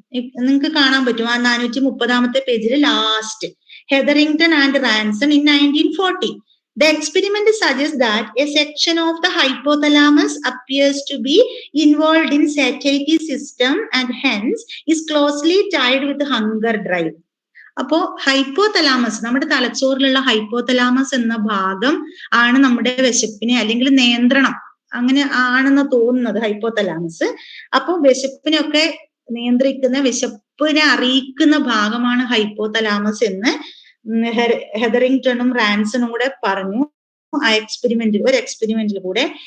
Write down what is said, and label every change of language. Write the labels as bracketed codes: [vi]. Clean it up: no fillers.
[ml] നിങ്ങൾക്ക് കാണാൻ പറ്റും ആ 430 പേജിൽ last Hetherington and Ranson in 1940. [en] The experiment suggests that a section of the hypothalamus appears to be involved in satiety system and hence is closely tied with hunger drive. [ml] അപ്പോ hypothalamus, നമ്മുടെ തലച്ചോറിലുള്ള hypothalamus എന്ന ഭാഗം ആണ് നമ്മുടെ വിശപ്പിനെ അല്ലെങ്കിൽ നിയന്ത്രണം, അങ്ങനെ ആണെന്ന് തോന്നുന്നത് ഹൈപ്പോതലാമസ്. അപ്പൊ വിശപ്പിനെയൊക്കെ നിയന്ത്രിക്കുന്ന, വിശപ്പിനെ അറിയിക്കുന്ന ഭാഗമാണ് ഹൈപ്പോതലാമസ് എന്ന് ഹെതറിംഗ്ടണും റാൻസണും കൂടെ പറഞ്ഞു ആ ഒരു എക്സ്പെരിമെന്റിൽ കൂടെ.